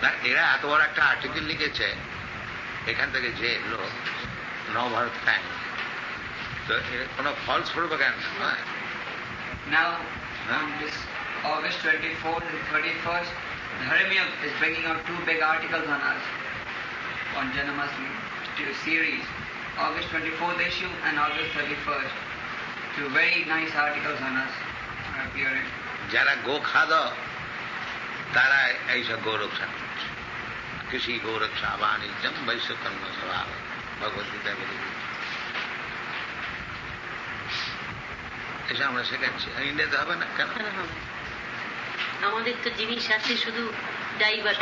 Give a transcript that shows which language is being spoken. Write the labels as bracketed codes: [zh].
[bn] এরা এত বড় একটা আর্টিকেল লিখেছে, এখান থেকে যে লোক নবভারত টাইম, তো কোনো ফলস প্রোপাগান্ডা নয়। [en] Now, on this August 24th and 31st, Dharamya is bringing out 2 big articles on us on Janmashtami series. August 24th issue and August 31st. 2 very nice articles on us are appearing. [bn] যারা গো খাদ তারা এইসব গৌরক্ষা করছে। কৃষি গৌরক্ষা বাণিজ্যম বৈশ্যকর্ম স্বভাব, ভগবদ্গীতা বলে এসব আমরা শেখাচ্ছি। ইন্ডিয়াতে হবে না কেন? আমাদের তো জিনিস আছে শুধু ডাইভার্ট,